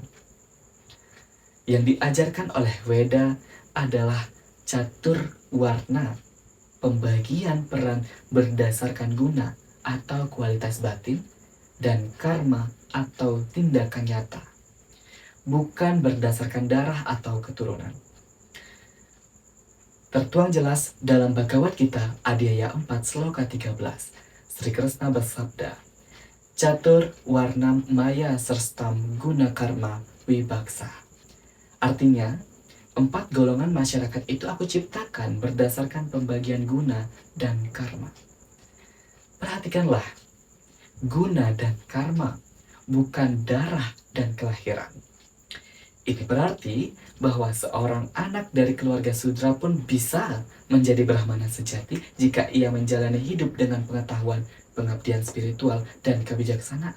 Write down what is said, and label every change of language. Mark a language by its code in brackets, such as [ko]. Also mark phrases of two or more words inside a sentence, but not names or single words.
[id] Yang diajarkan oleh Weda adalah [sa] catur warna, [id] pembagian peran berdasarkan guna atau kualitas batin, dan karma atau tindakan nyata, bukan berdasarkan darah atau keturunan. Tertuang jelas dalam Bhagavad Gita Adhyaya 4 Sloka 13. Sri Krishna bersabda, [sa] Catur warnam maya serstam guna karma wibaksa. [id] Artinya, 4 golongan masyarakat itu aku ciptakan berdasarkan pembagian guna dan karma. Perhatikanlah, guna dan karma, bukan darah dan kelahiran. Ini berarti bahwa seorang anak dari keluarga Sudra pun bisa menjadi Brahmana sejati jika ia menjalani hidup dengan pengetahuan, pengabdian spiritual, dan kebijaksanaan.